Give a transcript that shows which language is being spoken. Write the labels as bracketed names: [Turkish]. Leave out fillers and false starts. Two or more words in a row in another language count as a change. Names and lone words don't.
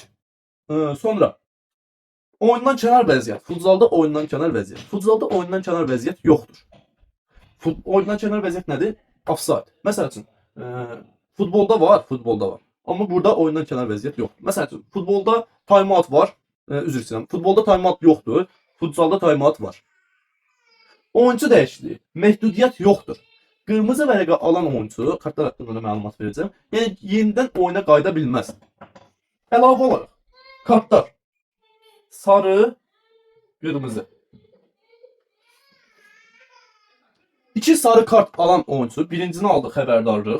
[Azerbaijani] Sonra oyundan kənar vəziyyət. Futsalda oyundan kənar vəziyyət. Futsalda oyundan kənar vəziyyət yoxdur. Oyundan kənar vəziyyət nədir? Offside. Məsəl üçün futbolda var. Amma burada oyundan kənar vəziyyət yoxdur. Məsəl üçün futbolda time-out var. Üzr istəyirəm. Futbolda time-out yoxdur. Futsalda time-out var. Oyuncu dəyişikliyi. Məhdudiyyət yoxdur. Qırmızı vərəqə alan oyuncu, kartlar haqqında da məlumat verəcəm. Yəni yenidən oyuna qayıda bilməz. Əlavə olaraq kartlar sarı, qırmızı. 2 sarı kart alan oyuncu birincisini aldı xəbərdarlıq.